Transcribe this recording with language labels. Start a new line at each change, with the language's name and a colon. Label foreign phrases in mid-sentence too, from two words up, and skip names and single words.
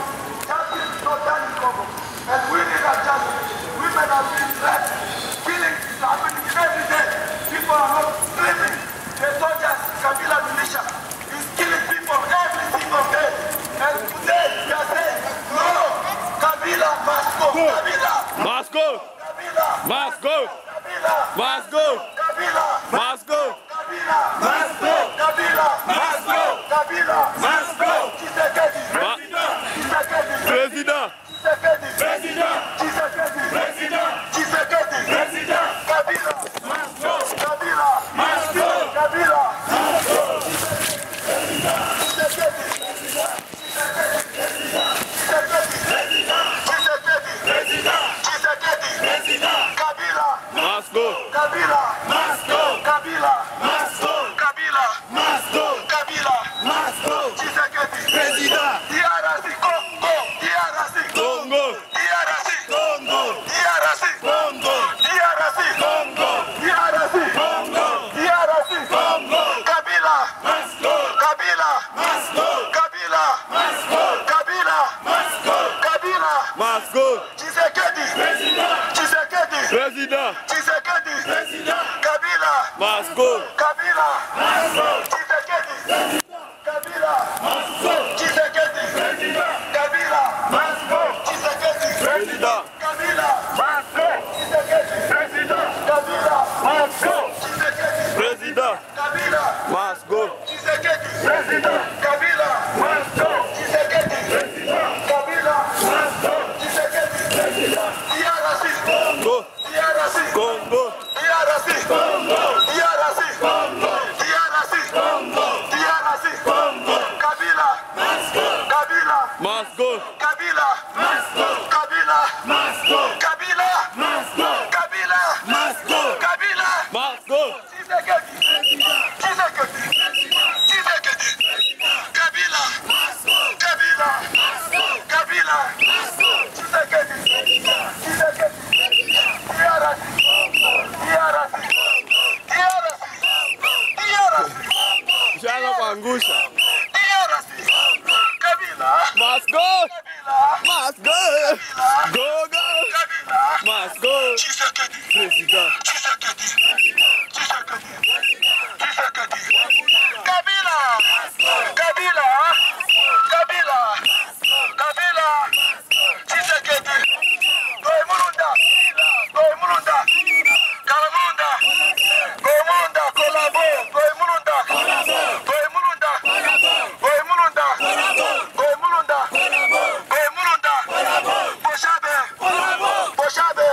English: Justice is not done in Congo. And we need that justice. Women are being raped. Killings is happening every day. People are not sleeping. The soldiers, Kabila militia, is killing people every single day. And today we are saying, no, Kabila must go. Kabila Must go. Kabila Must go. Kabila Must go. Kabila Must go. Kabila must go. Kabila must go. Kabila must go. Tshisekedi. Tshisekedi. President. Tshisekedi. President. Tshisekedi. President. Tshisekedi. President. Kabila. Must go. Kabila. Must go. Kabila. Must go. Tshisekedi. Kabila. Must go. Kabila. Must go. Kabila. Must go. Kabila. Must go. Kabila. Must go. Tshisekedi. President. DRC Congo. DRC Congo. DRC Congo. DRC Congo. DRC Congo. DRC Congo. DRC Congo. Kabila. Must go. Kabila. Must go. Kabila. Must go. Kabila. Must go. Kabila. Must go. Tshisekedi. President. Tshisekedi. President. Tshisekedi. President. Kabila. Must go. Kabila. Must go. Tshisekedi. Kabila. Must go. Tshisekedi. President. Kabila. Must go. Tshisekedi. President. Kabila. Must go. Tshisekedi. President. Kabila. Must go. Tshisekedi. President. Kabila. Must go. Tshisekedi. President. Kabila. Must go. Tshisekedi. President. Kabila. Must go. Tshisekedi. President. DRC. Congo. DRC. Congo. DRC. Congo. DRC. Congo. DRC. Congo. DRC. Congo. Kabila. Must go. Kabila. Must go. Kabila. Must go. Kabila. Must go. Kabila. Must go. Kabila. Must go. Kabila. Must go. Tshisekedi. Tshisekedi. Tshisekedi. Kabila. Kabila. Kabila. Tshisekedi. Tshisekedi. DRC. DRC. DRC. DRC.
Swahili: Shaka kuangusha.
English: DRC. Kabila. Must go. Kabila. Must go. Go go. Kabila. Must go. Tshisekedi. President. Tshisekedi. Tshisekedi. Tshisekedi. Kabila. Kabila. Kabila. Kabila. Tshisekedi. Goimulunda. Goimulunda. Kalamunda. Goimulunda. Kolabo. Goimulunda. Goimulunda. Goimulunda. Goimulunda. Goimulunda. Boshabe. Boshabe.